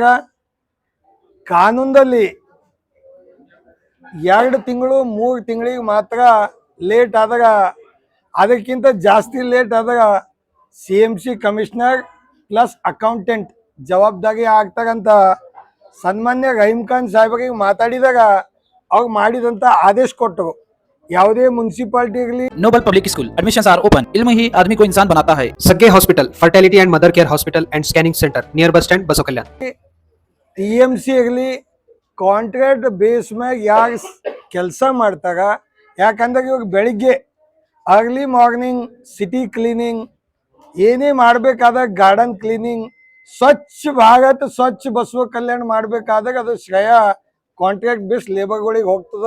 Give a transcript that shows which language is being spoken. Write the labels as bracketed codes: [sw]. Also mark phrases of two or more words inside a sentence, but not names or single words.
[kn] ಕಾನೂನಲ್ಲಿ 2 ತಿಂಗಳು 3 ತಿಂಗಳಿಗೆ ಮಾತ್ರ ಲೇಟ್ ಆದಾಗ, ಅದಕ್ಕಿಂತ ಜಾಸ್ತಿ ಲೇಟ್ ಆದಾಗ [en] CMC commissioner plus accountant [kn] ಜವಾಬ್ದಾರಿ ಆಗ್ತಾರಂತ ಸನ್ಮಾನ್ಯ ರಹೀಮ್ ಖಾನ್ ಸಾಹೇಬರಿಗೆ ಮಾತಾಡಿದಾಗ ಅವ್ರು ಮಾಡಿದಂಥ ಆದೇಶ ಕೊಟ್ಟರು. ಯಾವುದೇ ಮುನ್ಸಿಪಾಲಿಟಿ ಆಗಲಿ [en] Noble Public School admissions are open. [hi] इल्म ही आदमी को इंसान बनाता है। [en] Sage Hospital Fertility and Mother Care Hospital and Scanning Centre near Bus Stand Basava Kalyan. [kn] ಟಿಎಂಸಿ ಆಗಲಿ [en] contract base [kn] ಮ್ಯಾಗ ಯಾರು ಕೆಲಸ ಮಾಡ್ತಾರ, ಯಾಕಂದ್ರೆ ಇವಾಗ ಬೆಳಿಗ್ಗೆ [en] early morning city cleaning [kn] ಏನೇ ಮಾಡಬೇಕಾದಾಗ [en] garden cleaning [kn] ಸ್ವಚ್ಛ ಭಾರತ್ ಸ್ವಚ್ಛ ಬಸವ ಕಲ್ಯಾಣ ಮಾಡಬೇಕಾದಾಗ ಅದು ಶ್ರೇಯ [en] contract base [kn] ಲೇಬರ್ಗಳಿಗೆ ಹೋಗ್ತದೆ.